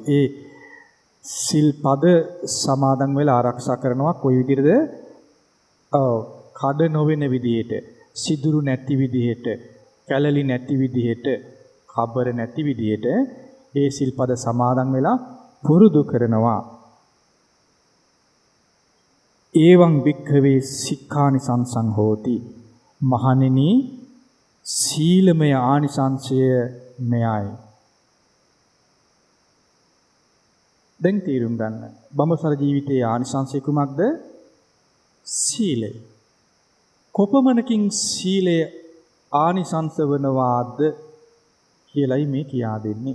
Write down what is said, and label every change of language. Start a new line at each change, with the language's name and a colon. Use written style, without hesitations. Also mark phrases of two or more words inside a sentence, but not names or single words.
Sinhala: ඒ සිල්පද සමාදන් වෙලා ආරක්ෂා කරනවා කොයි විදිහටද? කඩ නොවන විදිහට, සිදුරු නැති විදිහට, කැලලි නැති විදිහට, කබර නැති විදිහට ඒ සිල්පද සමාදන් වෙලා පුරුදු කරනවා.
Pali: ඒවං වික්ඛවේ සික්ඛානි සංසං හෝති.
Sinhala: මහණෙනි සීලමය ආනිසංශය මෙයයි. දැන් තීරුම් ගන්න. බඹසර ජීවිතයේ ආනිසංශය කුමක්ද? සීලය. කොපමණකින් සීලය ආනිසංස වනවාද කියලයි මේ කියා දෙන්නේ.